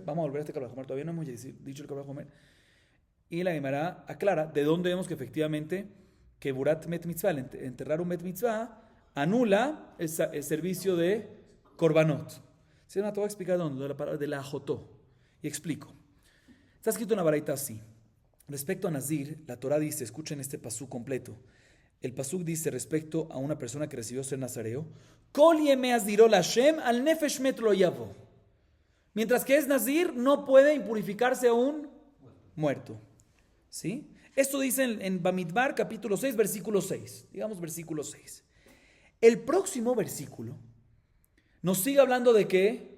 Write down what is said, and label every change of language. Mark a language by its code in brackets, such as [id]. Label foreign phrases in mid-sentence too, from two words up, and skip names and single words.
[es] Vamos a volver a este [he] קל וחומר, [es] todavía no hemos dicho el [he] קל וחומר. [es] Y la Gemara aclara de dónde vemos que efectivamente que [he] קבורת מת מצוה, [es] enterrar un [he] מת מצוה, [es] anula el servicio de Korbanot. Se me voy a explicar dónde, de la Jotó. Y explico. Está escrito en la Baraita así. Respecto a Nazir, la Torah dice, escuchen este pasuk completo. El pasuk dice respecto a una persona que recibió ser nazareo, [he] כל ימי הזירו לה' על נפש מת לא יבא. [es] Mientras que es nazir, no puede impurificarse a un muerto. ¿Sí? Esto dice en Bamidbar, capítulo 6, versículo 6. Digamos versículo 6. El próximo versículo nos sigue hablando de qué?